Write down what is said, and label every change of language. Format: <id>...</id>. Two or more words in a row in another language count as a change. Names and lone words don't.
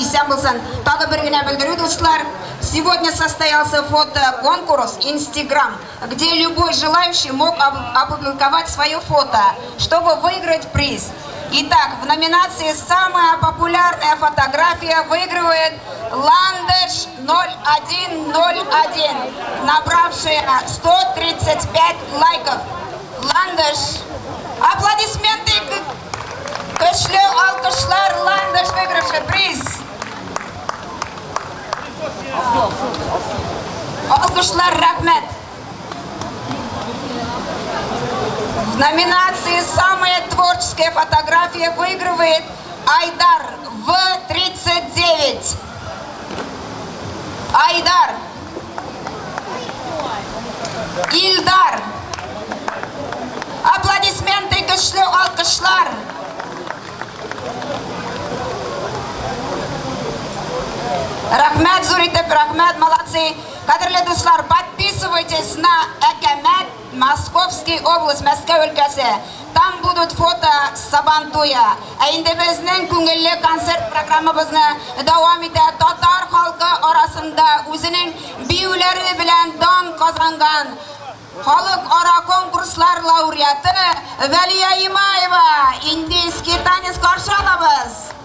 <ru>Сегодня состоялся фотоконкурс Instagram, где любой желающий мог опубликовать свое фото, чтобы выиграть приз. Итак, в номинации «Самая популярная фотография» выигрывает Ландыш 0101, набравшая 135 лайков. Ландыш. Аплодисменты,</ru> <tt>көчле алкышлар,</tt> <ru>Ландыш выигравший приз.</ru> <tt>Алкышлар, рахмет.</tt> <ru>В номинации «Самая творческая фотография» выигрывает Айдар В39. Айдар. Ильдар. Аплодисменты,</ru> <tt>көчле алкышлар. Рахмет, Зуритов, рахмет, молодцы. Кадрлы дуслар,</tt> <ru>подписывайтесь на Экемет, Московский область,</ru> <tt>Москва өлкәсе.</tt> <ru>Там будут фото Сабантуя.</ru> <tt>Инде безнең күңелле концерт программабызны дәвам итә. Татар халкы арасында үзенең биюләре белән дан казанган халыкара конкурслар лауреаты Вәлия Имаева,</tt> <ru>индийский танец</ru> <tt>каршы алабыз.</tt>